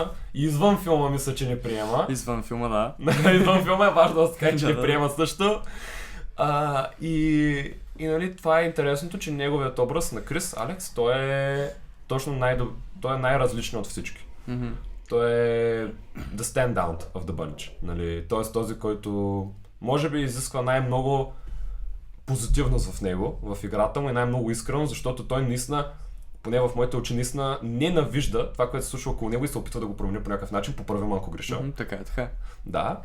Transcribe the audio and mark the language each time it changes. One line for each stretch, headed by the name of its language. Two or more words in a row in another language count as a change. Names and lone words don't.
Bulgarian: И извън филма мисля, че не приема. Извън филма, да. Извън филма е важно да се каже, че не приема също. И нали, това е интересното, че неговият образ на Крис, Алекс, той е точно той е най-различен от всички. Той е
English: the standout of the bunch,
Bulgarian: нали, т.е. този, който може би изисква най-много позитивност в него, в играта му и най-много искрено, защото той наистина, поне в моите очи, наистина ненавижда това, което се случва около него и се опитва да го промени по някакъв начин, поправи малко греша. Така. Да.